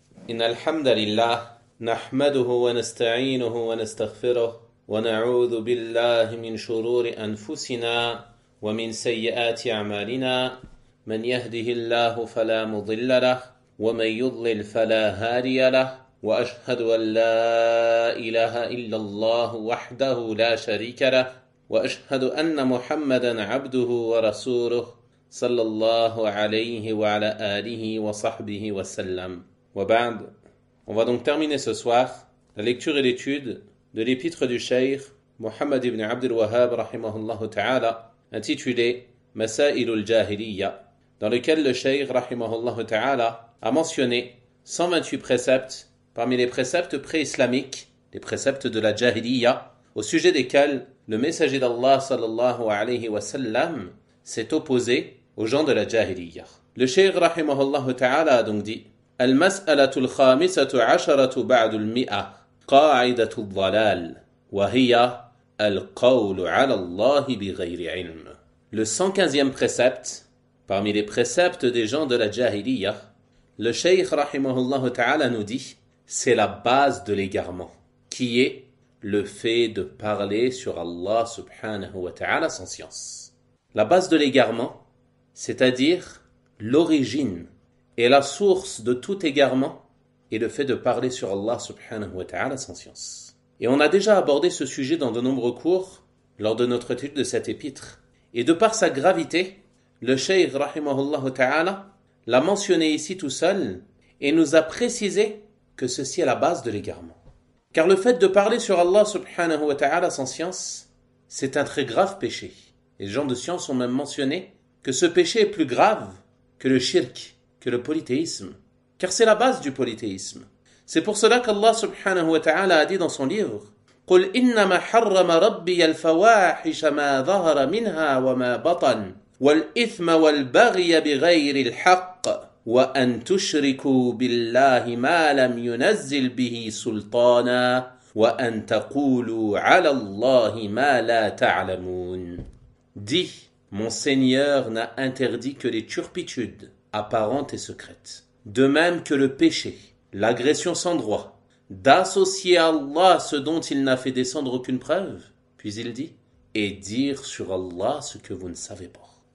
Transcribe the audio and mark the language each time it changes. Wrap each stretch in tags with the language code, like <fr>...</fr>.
<ar>إن الحمد لله نحمده ونستعينه ونستغفره ونعوذ بالله من شرور أنفسنا ومن سيئات أعمالنا، من يهده الله فلا مضل له ومن يضلل فلا هادي له، وأشهد أن لا إله إلا الله وحده لا شريك له، وأشهد أن محمدا عبده ورسوله صلى الله عليه وعلى آله وصحبه وسلم. وبعد،</ar> <fr>on va donc terminer ce soir la lecture et l'étude de l'épître du Cheikh Mohammed ibn Abd al-Wahhab rahimahullah ta'ala, intitulé Masail al-Jahiliya, dans lequel le Cheikh rahimahullah ta'ala a mentionné 128 préceptes parmi les préceptes pré-islamiques, les préceptes de la Jahiliya, au sujet desquels le messager d'Allah sallallahu alayhi wa sallam s'est opposé aux gens de la Jahiliya. Le Cheikh rahimahullah ta'ala a donc dit:</fr> <ar>المسألة الخامسة عشرة بعد المئة قاعدة الضلال وهي القول على الله بغير علم.</ar> <fr>Le 115e précepte, parmi les préceptes des gens de la Jahiliya, le Cheikh rahimahullah ta'ala nous dit, c'est la base de l'égarement, qui est le fait de parler sur Allah subhanahu wa ta'ala sans science. La base de l'égarement, c'est-à-dire l'origine et la source de tout égarement est le fait de parler sur Allah subhanahu wa ta'ala sans science. Et on a déjà abordé ce sujet dans de nombreux cours lors de notre étude de cette épître. Et de par sa gravité, le Cheikh rahimahullah ta'ala l'a mentionné ici tout seul et nous a précisé que ceci est la base de l'égarement. Car le fait de parler sur Allah subhanahu wa ta'ala sans science, c'est un très grave péché. Les gens de science ont même mentionné que ce péché est plus grave que le shirk, que le polythéisme, car c'est la base du polythéisme. C'est pour cela qu'Allah subhanahu wa ta'ala a dit dans son livre:</fr> <ar>قُلْ إِنَّمَا حَرَّمَ رَبِّيَ الْفَوَاحِشَ مَا ظَهَرَ مِنْهَا وَمَا بَطَنَ وَالْإِثْمَ وَالْبَغْيَ بِغَيْرِ الْحَقِّ وَأَنْ تُشْرِكُوا بِاللَّهِ مَا لَمْ يُنَزِّلْ بِهِ سُلْطَانًا وَأَنْ تَقُولُوا عَلَى اللَّهِ مَا لَا تَعْلَمُونَ.</ar> <fr>Dis: mon Seigneur n'a interdit que les turpitudes apparente et secrète, de même que le péché, l'agression sans droit, d'associer à Allah ce dont il n'a fait descendre aucune preuve, puis il dit, et dire sur Allah ce que vous ne savez pas.</fr>